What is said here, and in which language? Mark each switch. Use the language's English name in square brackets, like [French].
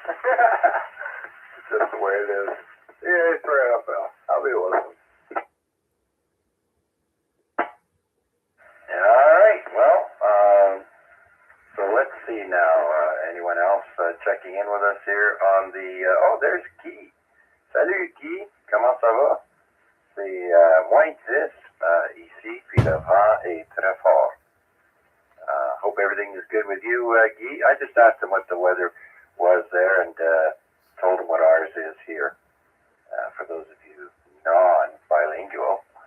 [English] It's just the way it is. Yeah, it's for NFL. I'll be listening. All right. Well, so let's see now. Anyone else checking in with us here on the... [French] oh, there's Guy. Salut, Guy. Comment ça va? C'est moins 10 ici, puis le vent est très fort. [English] Hope everything is good with you, Guy. I just asked him what the weather was there and told him what ours is here. For those of you non-bilingual.